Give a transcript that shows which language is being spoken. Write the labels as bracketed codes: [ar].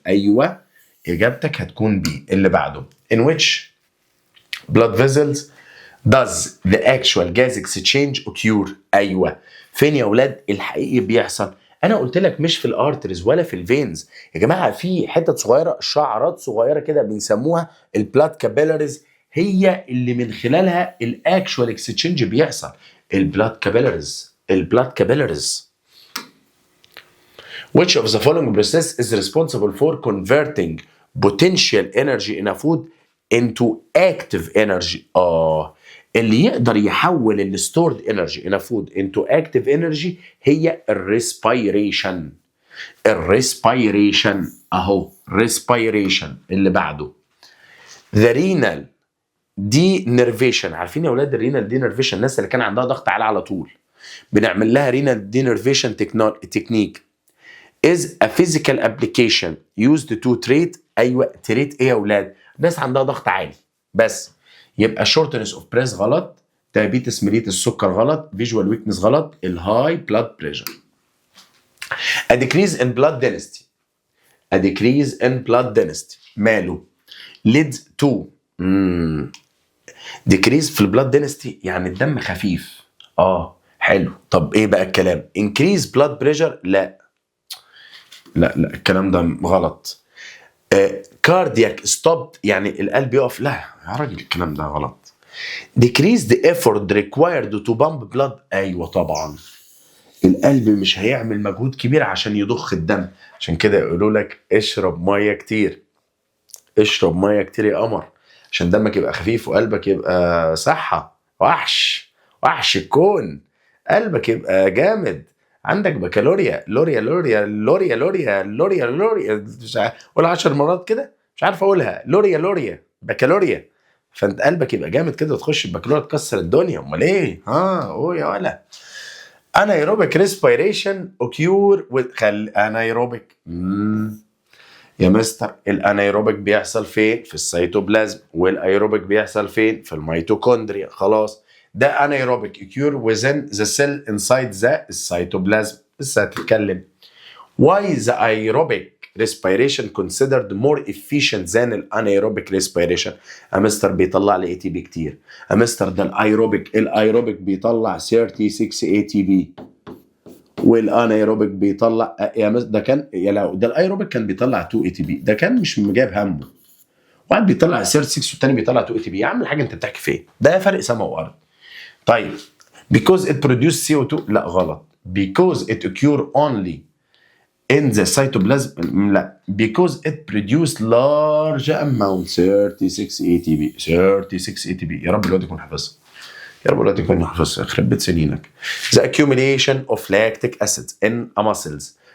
[ar] ايوه اجابتك هتكون بي. اللي بعده [en] in which blood vessels does the actual gas exchange occur؟ [ar] ايوه فين يا اولاد الحقيقي بيحصل؟ انا قلت لك مش في الارترز ولا في الفينز يا جماعه، في حتت صغيره، شعرات صغيره كده بنسموها البلاد كابيلاريز، هي اللي من خلالها الاكشوال اكسشينج بيحصل. البلاد كابيلاريز، البلاد كابيلاريز. [en] Which of the following process is responsible for converting potential energy in a food into active energy؟ [ar] اللي يقدر يحول الستورد انرجي [en] in a food into active energy [ar] هي الريسبيريشن. الريسبيريشن اهو، ريسبيريشن. اللي بعده the renal denervation. عارفين يا اولاد الرينال دينرفيشن؟ الناس اللي كان عندها ضغط عالي على طول بنعمل لها رينال دينرفيشن تكنيك [en] is a physical application used to treat. [ar] ايوه تريت ايه يا اولاد؟ ناس عندها ضغط عالي بس. [en] يبقى shortness of breath غلط، diabetes mellitus [ar] السكر غلط، [en] visual weakness غلط، الهاي blood pressure. a decrease in blood density، a decrease in blood density ماله؟ leads to decrease في البلاد density [ar] يعني الدم خفيف. حلو. طب ايه بقى الكلام؟ [en] increase blood pressure؟ [ar] لا الكلام ده غلط. كاردياك ستوب يعني القلب يقف، لا يا راجل الكلام ده غلط. [en] decrease the effort required to pump blood. [ar] ايوه طبعا القلب مش هيعمل مجهود كبير عشان يضخ الدم، عشان كده يقولوا لك اشرب ميه كتير، اشرب ميه كتير يا قمر عشان دمك يبقى خفيف وقلبك يبقى صحه. وحش الكون، قلبك يبقى جامد، عندك بكالوريا، لوريا مش عارف قول 10 مرات كده، مش عارف اقولها، لوريا بكالوريا. فانت قلبك يبقى جامد كده وتخش البكالوريا تكسر الدنيا. امال ايه؟ قول يا ولا. انايروبيك ريسبيريشن اوكيور انايروبيك. يا مستر الانايروبيك بيحصل فين؟ في السيتوبلازم، والايروبيك بيحصل فين؟ في الميتوكوندريا. خلاص ده انايروبيك [en] occur within the cell inside the السيتوبلازم. [ar] لسه هتتكلم. [en] Why the aerobic respiration considered more efficient than الانايروبيك respiration؟ [ar] يا مستر بيطلع لي ATP كتير. يا مستر ده الايروبيك بيطلع 36 ATP والانايروبيك بيطلع ده كان لو ده الايروبيك كان بيطلع 2 ATP، ده كان مش جايب همه. واحد بيطلع 36 والتاني بيطلع 2 ATP. يا عم الحاجه انت بتحكي في ايه؟ ده فرق سما وارض. [en] طيب because it produces CO2؟ [ar] لا غلط. [en] because it occur only in the cytoplasm؟ لا because it produce large amount 36 ATP. 36 ATP. [ar] يا رب الواد يكون حافظها، يا رب الواد يكون حافظها، يخرب بيت سنينك. [en] the accumulation of lactic acid in a muscles.